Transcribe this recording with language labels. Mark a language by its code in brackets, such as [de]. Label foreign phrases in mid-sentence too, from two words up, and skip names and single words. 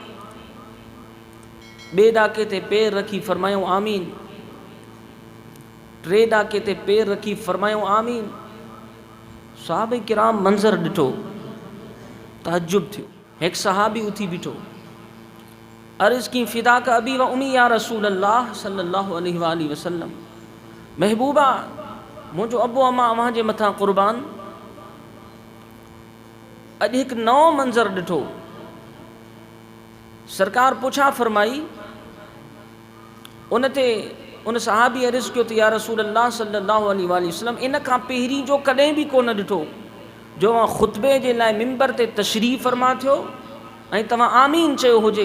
[sd] बे ॾाके ते पैर रखी फरमायूं आमीन। टे ॾाके ते पैर रखी फरमायूं आमीन। सहाबे किराम मंज़र ॾिठो, तहज्जुब थियो। एक सहाबी उथी बीठो, अर्ज़ की [ar] فداك أبي وأمي يا رسول الله صلى الله عليه وسلم. [sd] महबूबा मुझो अबो अम्मा अव्हां जे मथां क़ुर्बान। अॼु हिकु नओं मंज़र ॾिठो। सरकार पुछा फरमाई, उन सहाबी अर्ज़ कयो त [ar] يا رسول الله صلى الله عليه وسلم [sd] इन खां पहिरीं जो कॾहिं बि कोन ॾिठो जो ख़ुतबे जे लाइ मिंबर ते तशरीफ़ फरमा थियो ऐं तव्हां आमीन चयो हुजे।